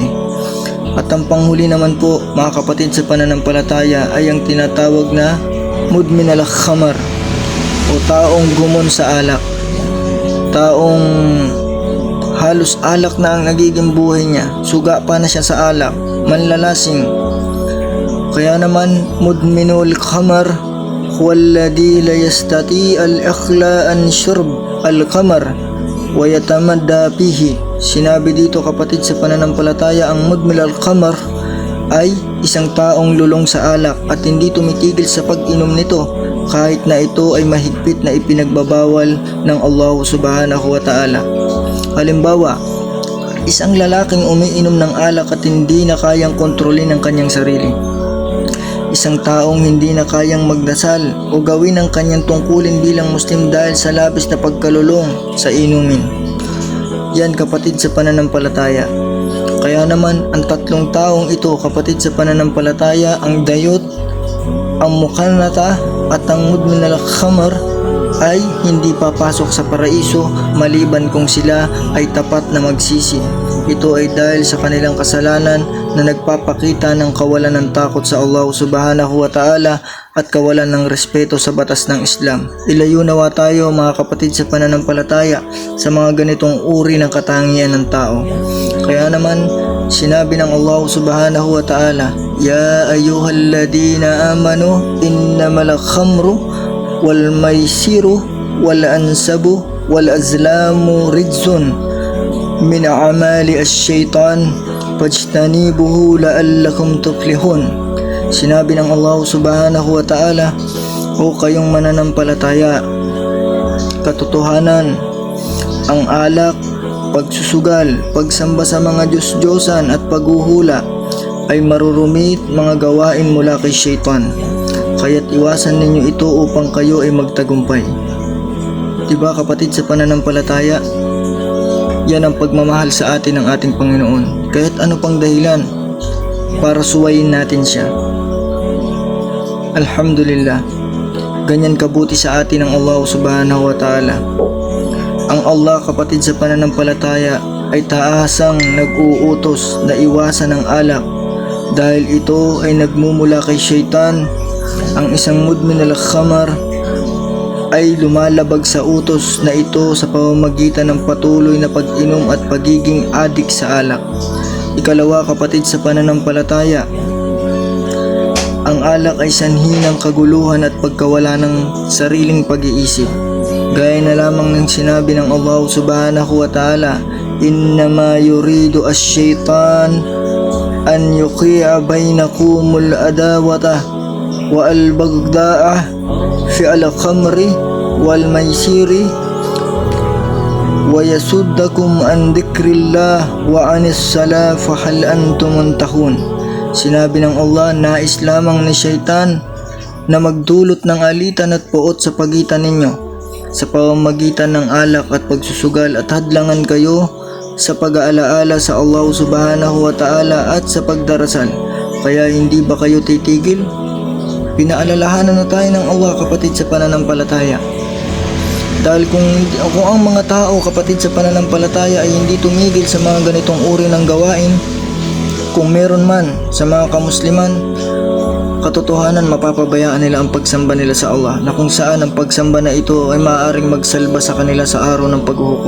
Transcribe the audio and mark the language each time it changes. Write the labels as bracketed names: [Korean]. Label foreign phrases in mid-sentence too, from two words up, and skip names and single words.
[Filipino] At ang panghuli naman po mga kapatid sa pananampalataya ay ang tinatawag na [Arabic] مدمن الخمر [Filipino] o taong gumon sa alak. Taong halos alak na ang nagiging buhay niya, suga pa na siya sa alak, manlalasing. Kaya naman [Arabic] مدمن الخمر هو الذي لا يستطيع الإقلاع عن شرب الخمر ويتمادى فيه. [Filipino] Sinabi dito kapatid sa pananampalataya, ang [Arabic] مدمن الخمر [Filipino] ay isang taong lulong sa alak at hindi tumitigil sa pag-inom nito kahit na ito ay mahigpit na ipinagbabawal ng Allah [Arabic] سبحانه وتعالى. [Filipino] Halimbawa, isang lalaking umiinom ng alak at hindi na kayang kontrolin ang kanyang sarili. Isang taong hindi na kayang magdasal o gawin ang kanyang tungkulin bilang Muslim dahil sa labis na pagkalulong sa inumin. Yan kapatid sa pananampalataya. Kaya naman ang tatlong taong ito kapatid sa pananampalataya, ang dayot, ang mukannata at ang [Arabic] مدمن الخمر, [Filipino] ay hindi papasok sa paraiso maliban kung sila ay tapat na magsisi. Ito ay dahil sa kanilang kasalanan na nagpapakita ng kawalan ng takot sa Allah [Arabic] سبحانه وتعالى [Filipino] at kawalan ng respeto sa batas ng Islam. Ilayo nawa tayo mga kapatid sa pananampalataya sa mga ganitong uri ng katangian ng tao. Kaya naman sinabi ng [Arabic] Allah سبحانه وتعالى يا أيها الذين آمنوا إنما الخمر والميسر والأنصاب والأزلام رجس من عمل الشيطان فاجتنبوه لعلكم تفلحون. [Filipino] Sinabi ng Allah [Arabic] سبحانه وتعالى, [Filipino] o kayong mananampalataya, katotohanan, ang alak, pagsusugal, pagsamba sa mga Diyos-Diyosan at paghuhula ay marurumit mga gawain mula kay Shaytan. Kaya't iwasan ninyo ito upang kayo ay magtagumpay. Diba kapatid sa pananampalataya? Yan ang pagmamahal sa atin ng ating Panginoon. Kahit ano pang dahilan para suwayin natin siya. Alhamdulillah, ganyan kabuti sa atin ang Allah [Arabic] سبحانه وتعالى. [Filipino] Ang Allah, kapatid, sa pananampalataya ay taasang nag-uutos na iwasan ang alak dahil ito ay nagmumula kay syaitan. Ang isang [Arabic] مدمن الخمر [Filipino] ay lumalabag sa utos na ito sa pamamagitan ng patuloy na pag-inom at pagiging adik sa alak. Ikalawa, kapatid, sa pananampalataya, ang alak ay sanhi ng kaguluhan at pagkawala ng sariling pag-iisip. Gaya na lamang ng sinabi ng [Arabic] Allah سبحانه وتعالى إنما يريد الشيطان أن يوقع بينكم العداوة والبغضاء في الخمر والميسر ويصدكم عن ذكر الله وعن الصلاة فهل أنتم منتهون. [Filipino] Sinabi ng Allah, nais lamang ni syaitan na magdulot ng alitan at puot sa pagitan ninyo sa pamamagitan ng alak at pagsusugal at hadlangan kayo sa pag-aalaala sa Allah [Arabic] سبحانه وتعالى [Filipino] at sa pagdarasal. Kaya hindi ba kayo titigil? Pinaalalahanan na tayo ng Allah, kapatid, sa pananampalataya. Dahil kung ang mga tao, kapatid, sa pananampalataya ay hindi tumigil sa mga ganitong uri ng gawain, kung meron man sa mga kamusliman, katotohanan mapapabayaan nila ang pagsamba nila sa Allah, na kung saan ang pagsamba na ito ay maaaring magsalba sa kanila sa araw ng paghuhukom.